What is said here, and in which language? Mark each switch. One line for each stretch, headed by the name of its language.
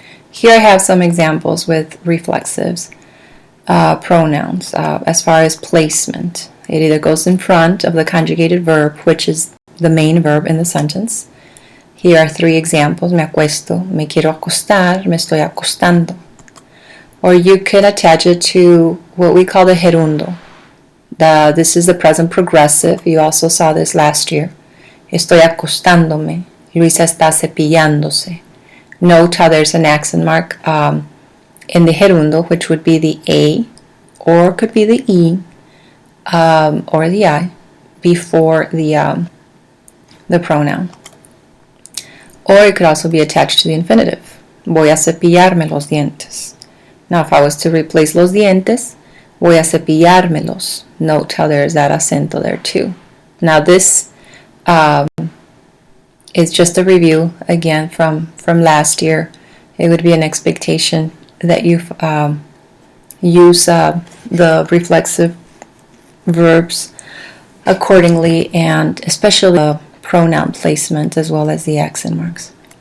English: Here I have some examples with reflexives pronouns as far as placement. It either goes in front of the conjugated verb, which is the main verb in the sentence. Here are three examples.
Spanish: Me acuesto, me quiero acostar, me estoy acostando.
English: Or you could attach it to what we call the gerundo. This is the present progressive. You also saw this last year.
Spanish: Estoy acostándome. Luisa está cepillándose.
English: Note how there's an accent mark in the gerundo, which would be the A, or could be the E, or the I, before the pronoun. Or it could also be attached to the infinitive.
Spanish: Voy a cepillarme los dientes. Now, if I was to replace los dientes, voy a cepillármelos.
English: Note how there's that acento there too. Now, this is just a review again from last year. It would be an expectation that you use the reflexive verbs accordingly, and especially the pronoun placement as well as the accent marks.